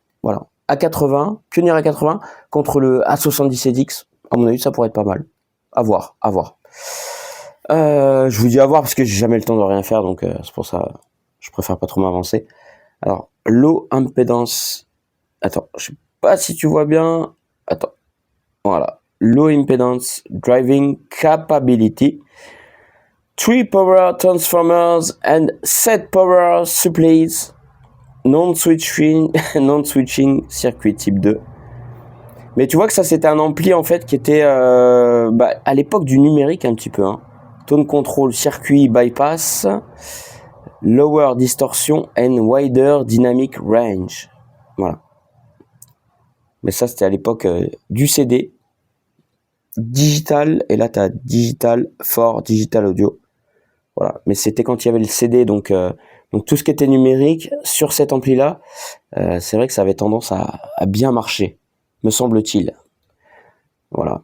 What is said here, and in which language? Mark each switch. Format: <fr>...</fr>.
<fr>Voilà, A80, Pioneer A80 contre le A77X. À mon avis, ça pourrait être pas mal. À voir, à voir. Je vous dis à voir parce que j'ai jamais le temps de rien faire, donc c'est pour ça. Je préfère pas trop m'avancer. Alors,</fr> <en>low impedance.</en> <fr>Attends, je sais pas si tu vois bien. Attends. Voilà.</fr> <en>Low impedance driving capability. 3 power transformers and 7 power supplies. Non-switching circuit type 2.</en> <fr>Mais tu vois que ça c'était un ampli en fait qui était à l'époque du numérique un petit peu.</fr> <en>Tone control circuit bypass. Lower distortion and wider dynamic range.</en> <fr>Voilà. Mais ça, c'était à l'époque du CD. Digital, et là, tu as</fr> <en>digital for digital audio.</en> <fr>Voilà. Mais c'était quand il y avait le CD, donc tout ce qui était numérique, sur cet ampli-là, c'est vrai que ça avait tendance à bien marcher, me semble-t-il. Voilà.</fr>